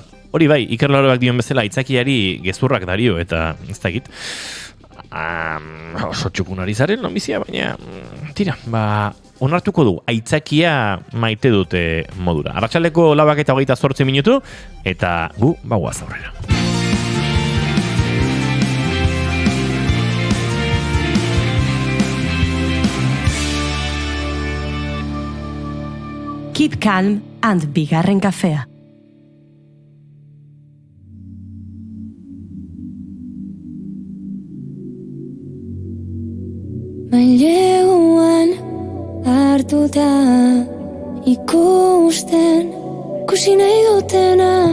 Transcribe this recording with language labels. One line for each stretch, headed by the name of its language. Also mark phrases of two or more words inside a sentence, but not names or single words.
Basque: Hori bai, Iker Laroak dion bezala aitzakiari gezurrak dario eta ez dakit. Oso txukunari zaren Lomizia, baina tira, onartuko du, aitzakia maite dute modura. Arratsaleko 4:28 minutu, eta gu bagoaz aurrera.
English: Keep calm and bigarren kafea.
Basque: Maileguan hartuta ikusten kusi nahi dutena